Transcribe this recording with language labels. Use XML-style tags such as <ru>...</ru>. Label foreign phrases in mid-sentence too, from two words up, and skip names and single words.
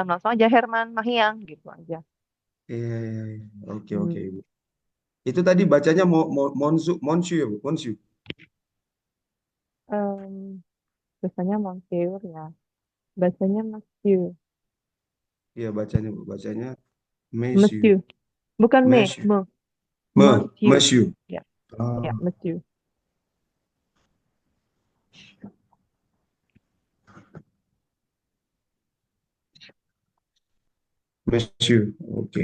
<id>Langsung aja Herman, Mahiang, gitu aja. Iya, iya, iya. Oke, oke, Hmm. Ibu. Itu tadi bacanya Monsu, Monsu ya, Bu? Monsu. Em, biasanya Monsieur ya. Bacanya Monsieur. Iya, bacanya, Bu. Bacanya Monsieur. Monsieur. Bukan Monsieur. me. Monsieur. Monsieur. Ya, ya, Ah, Monsieur. Monsieur. Oke,</id>